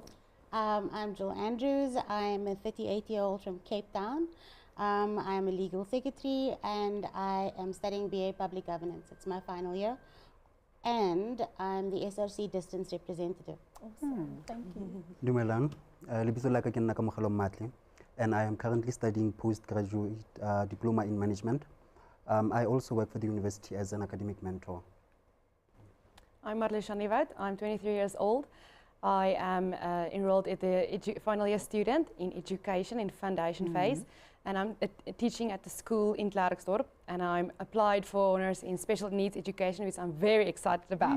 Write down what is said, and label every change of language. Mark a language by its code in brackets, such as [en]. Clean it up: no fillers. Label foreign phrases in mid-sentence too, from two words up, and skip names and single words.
[en] I'm Jill Andrews. I'm a 38-year-old from Cape Town. I'm a legal secretary and I am studying BA Public Governance. It's my final year. And I'm the SRC Distance Representative. Awesome. Thank you. [st] Dumelang, lebitso la ka ke nna ka Mogelo Matli, [en] and I am currently studying postgraduate diploma in management. I also work for the university as an academic mentor. I'm Marlies Shanivat. I'm 23 years old. I am enrolled at the final year student in education in foundation phase, and I'm teaching at the school in Klerksdorp, and I'm applied for honors in special needs education, which I'm very excited about.